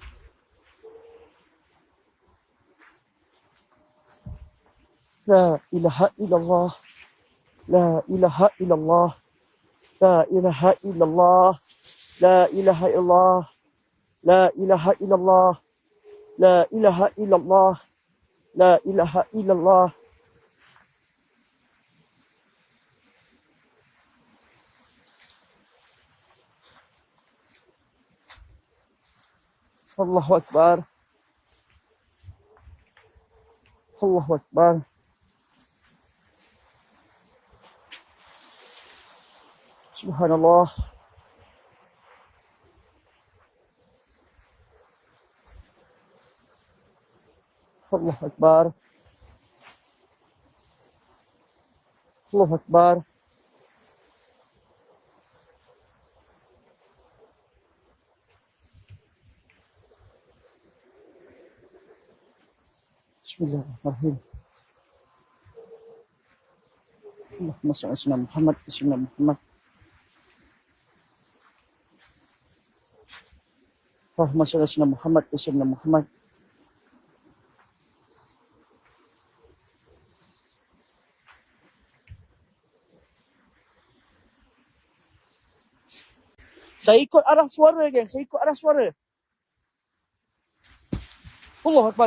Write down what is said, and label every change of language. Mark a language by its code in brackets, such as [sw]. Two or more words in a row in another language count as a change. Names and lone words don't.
[ar] لا إله إلا الله. لا إله إلا الله. لا إله إلا الله. لا إله إلا الله. لا إله إلا الله. لا إله إلا الله. لا إله إلا الله. الله أكبر. الله أكبر. سبحان الله. الله أكبر. الله أكبر. بسم الله الرحمن الرحيم. اللهم صل على سيدنا محمد وسيدنا محمد. اللهم صل على سيدنا محمد وسيدنا محمد. [ms] Saya ikut arah suara, geng. Saya ikut arah suara. [ar] الله أكبر.